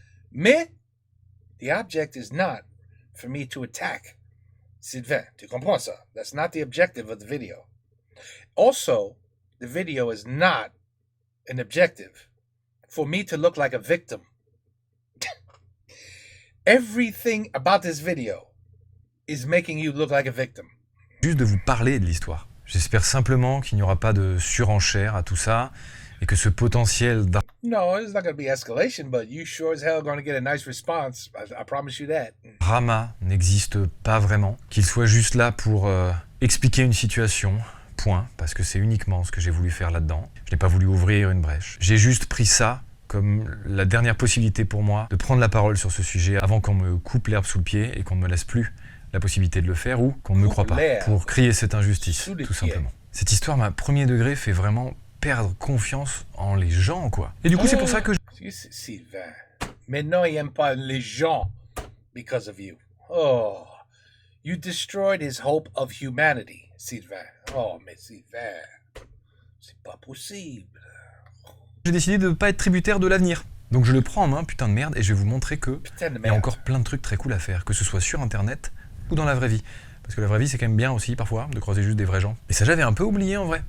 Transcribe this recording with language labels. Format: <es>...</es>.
<fr>Mais</fr> <en>the object is not for me to attack Sylvain.</en> <fr>Tu comprends ça?</fr> <en>That's not the objective of the video. Also, the video is not an objective for me to look like a victim. Everything about this video is making you look like a victim.</en> <fr>Juste de vous parler de l'histoire. J'espère simplement qu'il n'y aura pas de surenchère à tout ça et que ce potentiel</fr> <en>No, it's not going to be escalation, but you sure as hell going to get a nice response. I promise you that.</en> <fr>drama n'existe pas vraiment, qu'il soit juste là pour expliquer une situation, point, parce que c'est uniquement ce que j'ai voulu faire là-dedans. Je n'ai pas voulu ouvrir une brèche. J'ai juste pris ça comme la dernière possibilité pour moi de prendre la parole sur ce sujet avant qu'on me coupe l'herbe sous le pied et qu'on ne me laisse plus la possibilité de le faire ou qu'on ne me croit pas, pour crier cette injustice, tout simplement. Cette histoire, ma premier degré, fait vraiment perdre confiance en les gens, quoi. Et du coup, c'est pour ça que Sylvain, maintenant il n'aime pas les gens</fr> <en>because of you. Oh, you destroyed his hope of humanity, Sylvain.</en> <fr>Oh, mais Sylvain, c'est pas possible. j'ai décidé de ne pas être tributaire de l'avenir. Donc je le prends en main, putain de merde, et je vais vous montrer que il y a encore plein de trucs très cool à faire, que ce soit sur internet ou dans la vraie vie. Parce que la vraie vie, c'est quand même bien aussi, parfois, de croiser juste des vrais gens. Et ça, j'avais un peu oublié, en vrai.</fr>